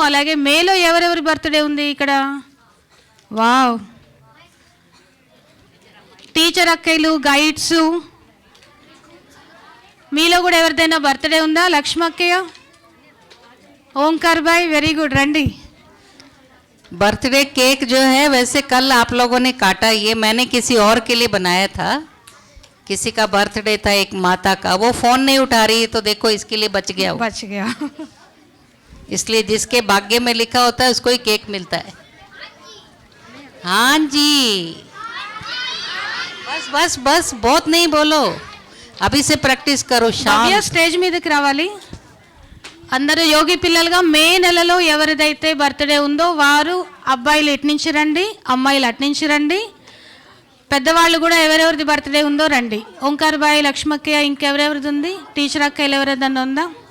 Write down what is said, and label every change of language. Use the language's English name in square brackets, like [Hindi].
[Telugu] అలాగే మేలో ఎవరెవరి బర్త్డే ఉంది ఇక్కడ? వావ్, టీచర్ అక్కయ్యలు, గైడ్స్, మీలో కూడా ఎవరిదైనా బర్త్డే ఉందా? లక్ష్మ అక్కయ్య, ఓంకార్ భాయ్, వెరీ గుడ్, రండి. [Hindi] बर्थडे केक जो है वैसे कल आप लोगों ने काटा, ये मैंने किसी और के लिए बनाया था. किसी का बर्थडे था, एक माता का, वो फ़ोन नहीं उठा रही, तो देखो इसके लिए बच गया. बच गया. इसलिए जिसके भाग्य में लिखा होता है उसको ही केक मिलता है. हाँ जी, बस बस बस, बहुत नहीं बोलो, अभी से प्रैक्टिस करो. [Telugu] భవ్య [Hindi] शाम [Telugu] స్టేజ్ మీదకి రావాలి. అందరూ యోగి పిల్లలుగా మే నెలలో ఎవరిదైతే బర్త్డే ఉందో వారు అబ్బాయిలు ఇటు నుంచి రండి, అమ్మాయిలు అటు నుంచి రండి. పెద్దవాళ్ళు కూడా ఎవరెవరిది బర్త్డే ఉందో రండి. ఓంకార్ బాయ్, లక్ష్మక్కయ్య, ఇంకెవరెవరిది ఉంది? టీచర్ అక్కయ్యలు ఎవరిదన్నా ఉందా?